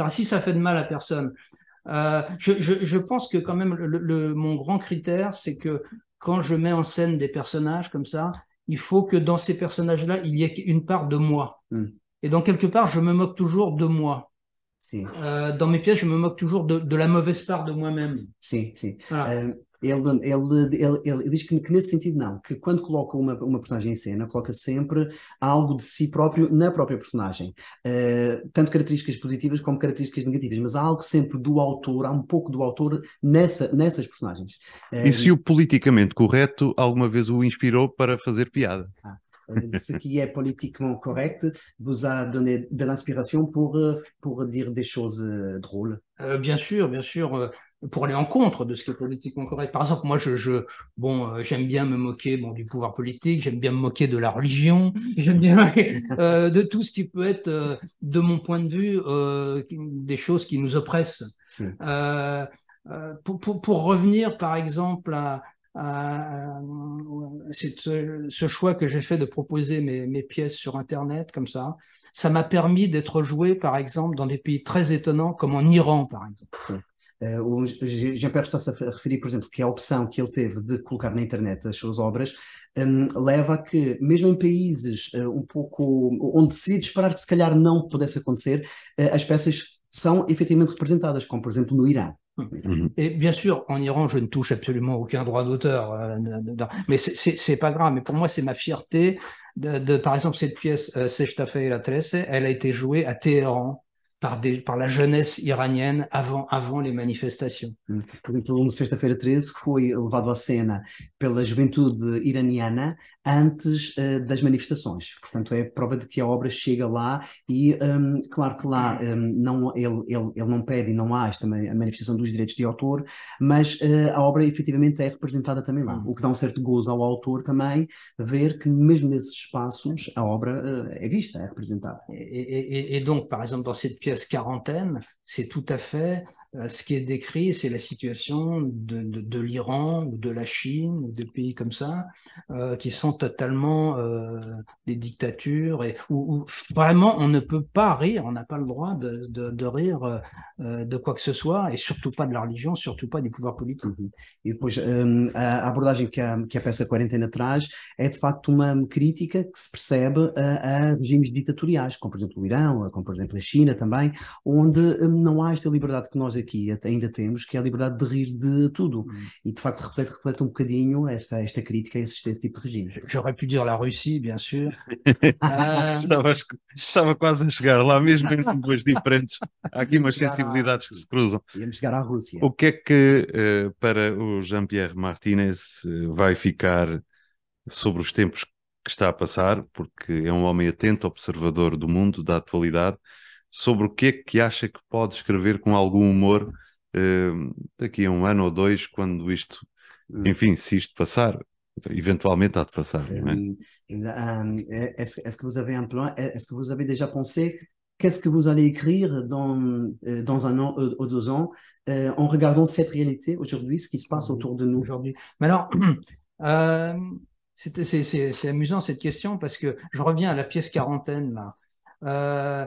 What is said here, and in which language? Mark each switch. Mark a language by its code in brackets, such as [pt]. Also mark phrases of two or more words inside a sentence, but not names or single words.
[fr] Si ça fait de mal à personne. Je pense que quand même mon grand critère, c'est que quand je mets en scène des personnages comme ça, il faut que dans ces personnages-là, il y ait une part de moi. Et donc quelque part, je me moque toujours de moi. Dans mes pièces, je me moque toujours de la mauvaise part de moi-même. [pt] Sim. [fr] Voilà. [pt] Ele diz que nesse sentido não, que quando coloca uma personagem em cena, coloca sempre algo de si próprio na própria personagem. Tanto características positivas como características negativas, mas há algo sempre do autor, há um pouco do autor nessas personagens. E se o politicamente correto alguma vez o inspirou para fazer piada? [fr] Ce qui est politiquement correct vous a donné de l'inspiration pour dire des choses drôles. Bien sûr, pour aller en contre de ce qui est politiquement correct. Par exemple, moi, j'aime bien me moquer, du pouvoir politique, j'aime bien me moquer de la religion, j'aime bien de tout ce qui peut être, de mon point de vue, des choses qui nous oppressent. Pour revenir, par exemple, ce choix que j'ai fait de proposer mes pièces sur Internet, comme ça m'a permis d'être joué, par exemple, dans des pays très étonnants, comme en Iran, par exemple. [pt] O Jean-Pierre está-se a referir, por exemplo, que a opção que ele teve de colocar na internet as suas obras leva a que, mesmo em países um pouco onde seria de esperar que se calhar não pudesse acontecer, as peças são efetivamente representadas, como por exemplo no Irã. [fr] Et bien sûr, en Iran, je ne touche absolument aucun droit d'auteur, mais c'est pas grave. Mais pour moi, c'est ma fierté par exemple, cette pièce, Sexta-feira et la Trece, elle a été jouée à Téhéran par la jeunesse iranienne avant les manifestations. [pt] Por exemplo, Sexta-feira 13 foi levado à cena pela juventude iraniana antes das manifestações. Portanto, é prova de que a obra chega lá e, claro que lá ele não pede e não há esta a manifestação dos direitos de autor, mas a obra efetivamente é representada também lá. O que dá um certo gozo ao autor também ver que mesmo nesses espaços a obra é vista, é representada. [fr] Et donc, par exemple, dans cette pièce Quarantaine, c'est tout à fait ce qui est décrit, c'est la situation de l'Iran ou de la Chine ou des pays comme ça, qui sont totalement des dictatures et où vraiment on ne peut pas rire, on n'a pas le droit de rire de quoi que ce soit et surtout pas de la religion, surtout pas du pouvoir politique. [pt] E depois a abordagem que a peça Quarentena traz é de facto uma crítica que se percebe a regimes ditatoriais, como por exemplo o Irão, como por exemplo a China também, onde não há esta liberdade que nós aqui ainda temos, que é a liberdade de rir de tudo. E de facto reflete um bocadinho esta crítica a esse tipo de regime. [fr] J'aurais pu dire la Russie, bien sûr. [pt] Estava quase a chegar lá, mesmo em línguas diferentes. Há aqui umas sensibilidades que se cruzam. Íamos chegar à Rússia. O que é que para o Jean-Pierre Martinez vai ficar sobre os tempos que está a passar, porque é um homem atento, observador do mundo, da atualidade, sobre o que é que acha que pode escrever com algum humor daqui a um ano ou dois, quando isto, enfim, se isto passar, eventualmente há de passar, não é? [fr] Est-ce que vous avez un plan? Est-ce que vous avez déjà pensé qu'est-ce que vous allez écrire dans un an ou 2 ans en regardant cette réalité aujourd'hui, ce qui se passe autour de nous aujourd'hui? Mais alors, c'est amusant cette question parce que je reviens à la pièce Quarantaine là.